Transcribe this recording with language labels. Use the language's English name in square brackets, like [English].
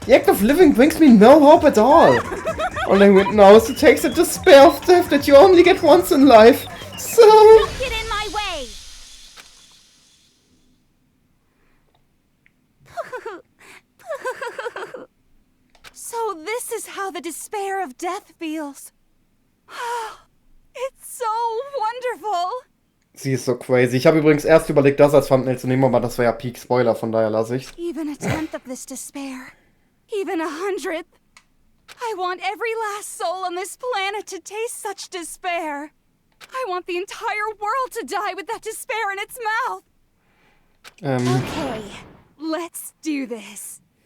[English] The act of living brings me no hope at all. All I want now is to take the despair of death that you only get once in life. So... Don't get in my way! So this is how the despair of death feels. It's so wonderful. [German] Sie ist so crazy. Ich habe übrigens erst überlegt, das als Thumbnail zu nehmen, aber das wäre ja Peak Spoiler, von daher lasse ich's. [English] Even a tenth of this despair. Even 100th. I want every last soul on this planet to taste such despair. I want the entire world to die with that despair in its mouth. Okay, let's do this.